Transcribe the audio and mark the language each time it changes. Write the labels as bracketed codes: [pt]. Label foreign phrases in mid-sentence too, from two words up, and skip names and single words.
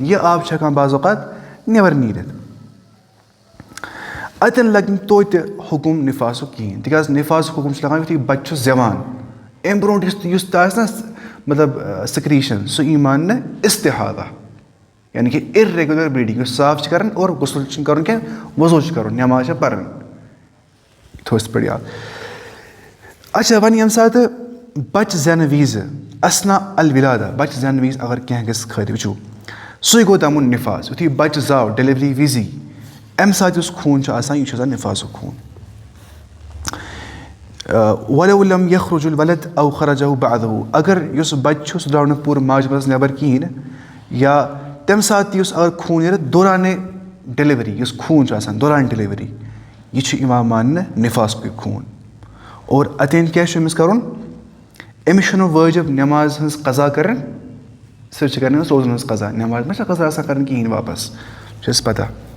[ks] یہِ آب چھُ ہٮ۪کان بعض اوقات نٮ۪بر نیٖرِتھ. اَتٮ۪ن لگہِ نہٕ توتہِ حُکُم نِفاسُک کِہیٖنۍ تِکیٛازِ نِفاسُک حُکُم چھُ لگان یُتھُے بچہِ چھُ زٮ۪وان اَمہِ برونٛٹھ یُس تہِ آسہِ نہ مطلب سِکریٖشن سُہ یی ماننہٕ استحاضہ یعنی کہِ [en] irregular bleeding [ks] یُس صاف چھِ کران اور غسل چھُنہٕ کرُن کینٛہہ وضوٗ چھُ کرُن نٮ۪ماز چھےٚ پرٕنۍ تھوٚو یِتھ پٲٹھۍ یاد. اچھا وۄنۍ ییٚمہِ ساتہٕ بچہِ زٮ۪نہٕ وِزِ [ar] اسنا الولادہ [ks] بچہِ زٮ۪نہٕ وِزِ اگر کینٛہہ گژھِ خٲطرٕ وٕچھو سُے گوٚو دَمُن نِفاس. یُتھُے بچہِ زاو ڈیلؤری وِزی اَمہِ ساتہٕ یُس خوٗن چھُ آسان یہِ چھُ آسان نِفاسُک خوٗن. [ar] وَلَوْ لَمْ يَخْرُجُ الْوَلَدُ أَوْ خَرَجَهُ بَعْدَهُ [ks] اگر یُس بچہِ چھُ سُہ درٛاو نہٕ پوٗرٕ ماجہِ منٛز نٮ۪بر کِہیٖنۍ نہٕ یا تَمہِ ساتہٕ تہِ یُس اگر خوٗن نیرِ دورانے ڈیلؤری یُس خوٗن چھُ آسان دوران ڈیلؤری یہِ چھُ یِوان ماننہٕ نِفاسکُے خوٗن. اور اَتٮ۪ن کیٛاہ چھُ أمِس کرُن أمِس چھُنہٕ وٲجِب نٮ۪ماز ہٕنٛز قضا کَرٕنۍ صرف چھِ کَرٕنۍ أمِس روزن ہٕنٛز قضا نٮ۪ماز ما چھےٚ قضا آسان کَرٕنۍ کِہیٖنۍ واپس چھِ اَسہِ پتہ.